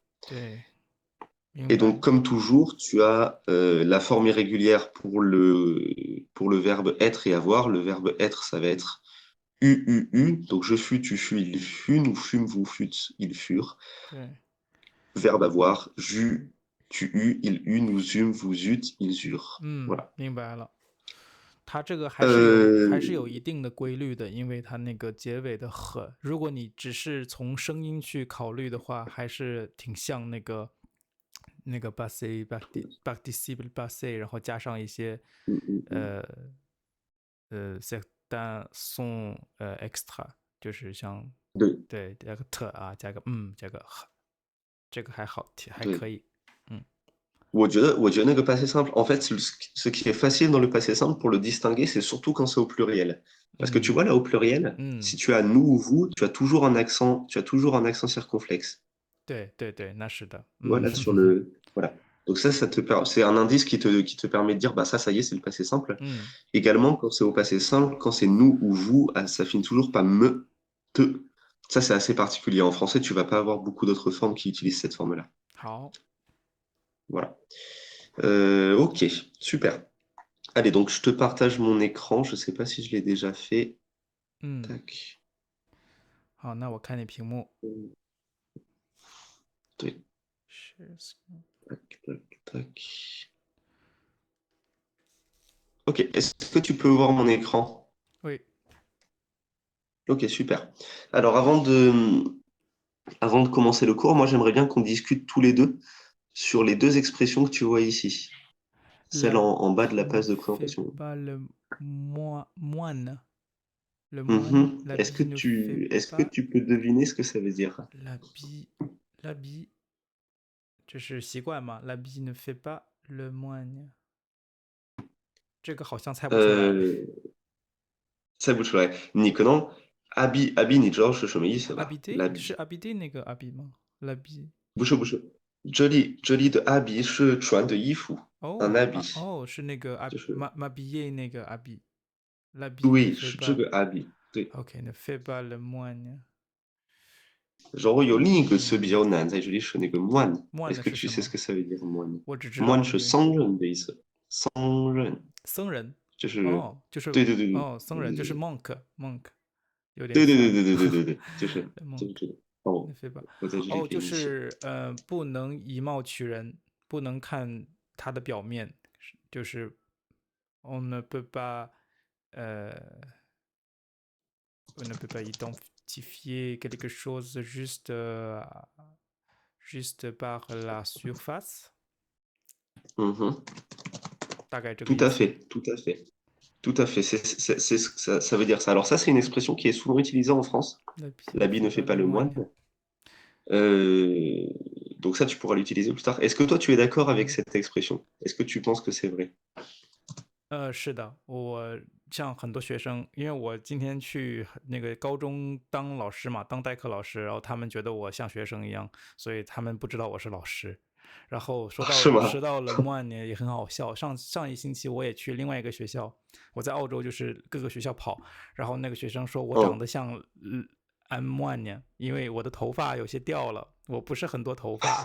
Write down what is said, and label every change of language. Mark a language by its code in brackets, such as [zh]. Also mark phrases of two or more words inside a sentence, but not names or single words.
[fr] Et donc, comme toujours, tu as la forme irrégulière pour le verbe être et avoir. Le verbe être, ça va être U. Donc je fus, tu fus, il fut, nous fûmes, vous fûtes, ils furent. Verbe avoir, j'eus, tu eus, il eut, nous eûmes, vous eûtes, ils eurent. Voilà. [zh] 明白了。它这个还是有一定的规律的，因为它那个结尾的和，如果你只是从声音去考虑的话，还是挺像那个 [fr] passé participle passé， [zh] 然后加上一些 [fr] certains sont extra， [zh] 就是像对加个特啊，加个加个和，这个还好，还可以。我觉得那个 [fr] passé simple, en fait, ce qui est facile dans le passé simple pour le distinguer, c'est surtout quand c'est au pluriel. Parce que tu vois là au pluriel, si tu as nous ou vous, tu as toujours un accent circonflexe. [zh] 对对对，那是的。 [fr] Voilà sur le voilà. Donc ça c'est un indice qui te permet de dire bah ça y est, c'est le passé simple. Également quand c'est au passé simple, quand c'est nous ou vous, ça finit toujours par me, te. Ça c'est assez particulier en français, tu vas pas avoir beaucoup d'autres formes qui utilisent cette forme-là. [zh] 好。 [fr] Voilà. Ok, super. Allez, donc je te partage mon écran. Je ne sais pas si je l'ai déjà fait. Tac. [zh] 好，那我看你屏幕。 [fr] 对。Tac, tac, tac. Ok, est-ce que tu peux voir mon écran? Oui. Ok, super. Alors, avant de commencer le cours, moi, j'aimerais bien qu'on discute tous les deux sur les deux expressions que tu vois ici. Celle en bas de la page de présentation. Pas le moine. Le moine. Est-ce que tu peux deviner ce que ça veut dire? L'habit. [zh] 这是习惯吗？ [fr] L'habit ne fait pas le moine. [zh] 这个好像猜不出来。猜不出来。你可能 habit 你知道是什么意思吧？ habiter 是 habiter 那个 habit 吗？ l'habit 不是，这里的 habit 是穿的衣服。 [fr] un habit [zh] 哦，是那个 m'habiller 那个 habit。对，是这个 habit。对。 [fr] OK， ne fait pas le moine。 [zh] 然后有另一个词比较难在这里是那个 moine。 [fr] Est-ce que tu sais ce que ça veut dire moine？ [zh] 我只知道 moine 是僧人的意思。僧人。僧人。就是就是对对。哦，僧人就是 monk， 有点对，就是这个。哦，我在这里给你写。就是不能以貌取人，不能看他的表面，就是 [fr] on ne peut pas identifier quelque chose juste par la surface。 [zh] 大概这个意思。 [fr] Tout à fait. Ça veut dire ça. Alors ça, c'est une expression qui est souvent utilisée en France. L'habit ne fait pas le moine. Donc ça, tu pourras l'utiliser plus tard. Est-ce que toi, tu es d'accord avec cette expression? Est-ce que tu penses que c'est vrai? [zh] 是的，我像很多学生，因为我今天去那个高中当老师嘛，当代课老师，然后他们觉得我像学生一样，所以他们不知道我是老师。然后说到了 moine 也很好笑。上一星期我也去另外一个学校，我在澳洲就是各个学校跑，然后那个学生说我长得像moine， 因为我的头发有些掉了，我不是很多头发。